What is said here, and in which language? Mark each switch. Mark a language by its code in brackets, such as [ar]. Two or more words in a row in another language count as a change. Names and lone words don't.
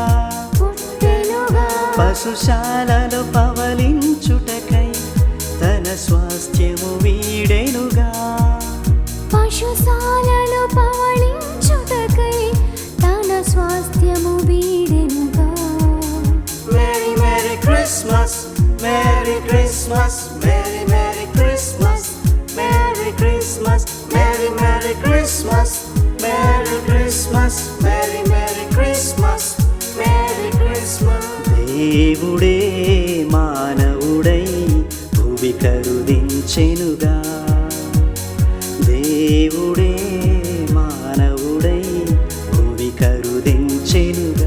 [te] పశుశాలలో పవలించుటకై తన స్వాస్థ్యము వీడెనుగా. పశుశాలలో పవళించుటకై తన స్వాస్థ్యము వీడెనుగా. [en] Merry Merry Christmas, Merry Christmas, Merry Merry Christmas, Merry Christmas, Merry Merry Christmas, Merry Christmas, Merry Merry Christmas, Merry Christmas. [te] దేవుడే మానవుడై భువి కరుదించెనుగా. దేవుడే మానవుడై భువి కరుదించెనుగా.